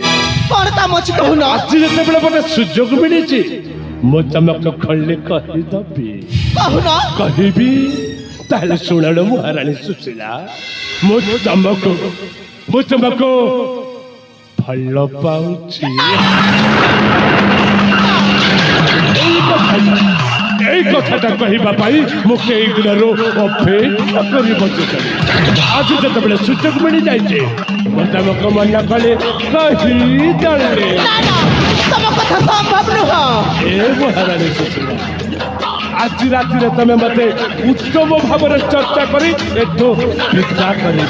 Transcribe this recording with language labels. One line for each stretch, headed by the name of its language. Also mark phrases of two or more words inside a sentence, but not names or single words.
Odia: କଣ କାମ ଅଛି କହୁନ? ଆଜି ଯେତେବେଳେ ମୋତେ ସୁଯୋଗ ମିଳିଛି ମୁଁ ତମକୁ ଖୋଲି କହିଦେବି। କହୁନ? କହିବି ତାହେଲେ ଶୁଣଲ ମହାରାଣୀ ସୁଶୀଳା, ମୁଁ ତମକୁ ଭଲ ପାଉଛି। ଏଇ କଥାଟା କହିବା ପାଇଁ ମୁଁ କେଇ ଦିନରୁ ଅପେକ୍ଷା କରି ବସିଥିଲି। ଆଜି ଯେତେବେଳେ ସୁଯୋଗ ମିଳିଯାଇଛି ମୁଁ ତମକୁ ମନା କଲି କହିଦେଲି। ତମ କଥା ସମ୍ଭବ ନୁହଁ। ଏ ମହାରାଣୀ ସୁଶୀଳା, ଆଜି ରାତିରେ ତମେ ମତେ ଉତ୍ତମ ଭାବରେ ଚର୍ଚ୍ଚା କରି ଏଠୁ ବିଦା କରିବ।